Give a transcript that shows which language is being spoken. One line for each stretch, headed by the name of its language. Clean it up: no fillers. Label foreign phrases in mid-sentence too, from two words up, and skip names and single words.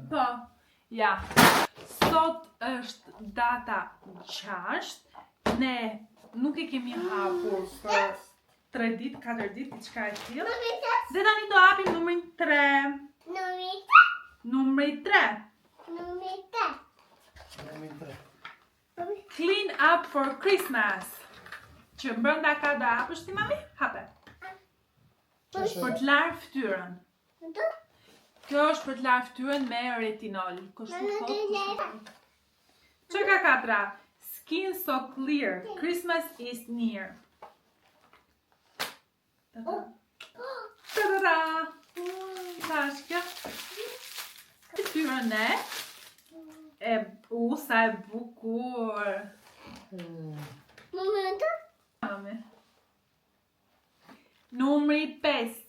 Albanian: Po, ja. Sot është data 6. Ne nuk e kemi hapur për 3 ditë, 4 ditë, diçka e tillë. Dhe tani do hapim numrin 3. Numri 3.
English: Clean up for Christmas.
Albanian: Që brenda ka do hapësh ti mami? Hape. Për të larë fytyrën. Kjo është për të larë fytyrën me retinol. Që ka 4?
English: Skin so clear. Christmas is near. Ta-da-da!
Albanian: Sa është kjo? Fytyrën sa e bukur. Mami. Numri 5.